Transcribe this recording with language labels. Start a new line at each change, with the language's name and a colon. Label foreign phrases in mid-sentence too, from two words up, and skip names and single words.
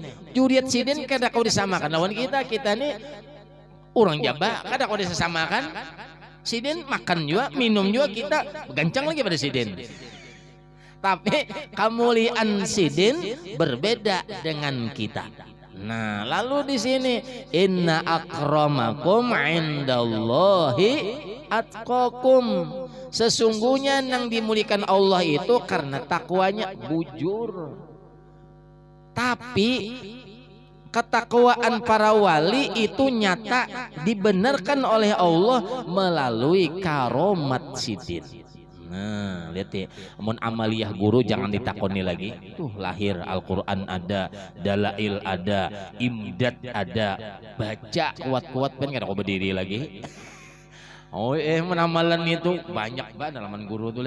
Banjar: Juriat Sidin kada kau disamakan lawan kita nih orang Jawa kada kau disamakan. Sidin makan juga, minum juga kita gancang lagi pada Sidin. Tapi kemuliaan Sidin berbeda dengan kita. Nah, lalu di sini
Arabic: إن أكرمكم عند الله أتقاكم.
Banjar: Sesungguhnya yang dimuliakan Allah itu karena takwanya bujur. Tapi ketakwaan para wali itu nyata dibenarkan oleh Allah melalui karomat Sidin. Nah lihat ya, amun amaliyah guru jangan ditakoni lagi. Tuh lahir Al-Quran ada, dalail ada, imdad ada, baca kuat-kuat kan kada kau berdiri lagi. Oh menamalan itu banyak banget dalaman guru tuh leh.